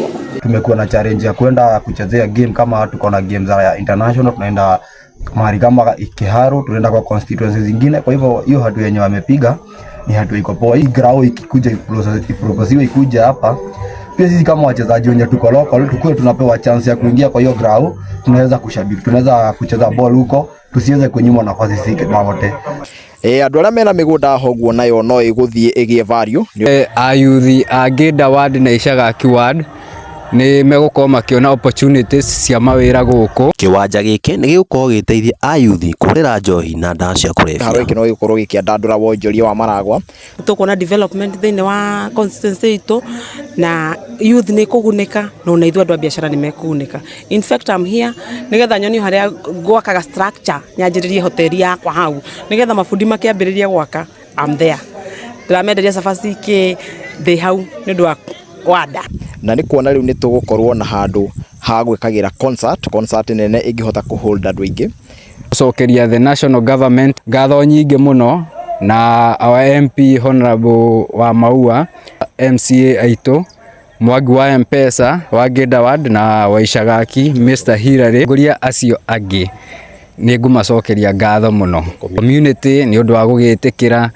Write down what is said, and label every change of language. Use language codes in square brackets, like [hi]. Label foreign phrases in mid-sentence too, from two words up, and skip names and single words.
[sw] Tumekuwa na challenge ya kwenda kuchezea game kama tuko na game za international, tunaenda mahali kama Kiharu, tunaenda kwa constituencies zingine. Kwa hivyo hiyo hatua yenye wamepiga ni hatua iko poa. Hii ground ikikuja iproposiwa ikuja hapa, pia sisi kama wachezaji wenye tuko local tukue tunapewa chance ya kuingia kwa hiyo ground, tunaweza kushabiki, tunaweza kucheza ball huko, tusiweze kunyimwa nafasi sisi mawote. [ki] Andũ arĩa mena mĩgũnda hoguo nayo no ĩgũthiĩ ĩgĩe value. Ayuthi a Ginda ward na Ishagaki ward nĩ megũkorwo makĩona opportunities cia mawĩra gũkũ. Kĩwanja gĩkĩ nĩ gĩgũkorwo gĩteithia ayuthi kũrĩra njohi na ndawa cia kũrebia. Kĩharo gĩkĩ no gĩkorwo gĩkĩandandũra wonjoria wa Maragwa. Tũkuona development thĩinĩ wa constituency itũ na youth nĩ kũgunĩka na ona ithuĩ andũ a biacara nĩ mekũgunĩka. [en] In fact, I'm here [ki] nĩgetha nyoni harĩa gwakaga structure nyanjĩrĩrie hoteli yakwa hau nĩgetha mabundi makĩambĩrĩria gwaka. [en] I'm there. [ki] Ndĩramenderia cabaci thĩ hau nĩ ũndũ wa wada. Na nĩ kuona rĩu nĩ tũgũkorwo na handũ ha gwĩkagĩra concert nene ĩngĩhota kũhold andũ aingĩ. Gũcokeria [en] the national government [ki] ngatho nyingĩ mũno na [en] our MP Honorable [ki] wa Maua, MCA aitũ Mwangi wa M-Pesa wa Ginda ward na wa Ishagaki Mr. Hilary nguria acio angĩ nĩ ngũmacokeria ngatho mũno. Community nĩ ũndũ wa gũgĩtĩkĩra.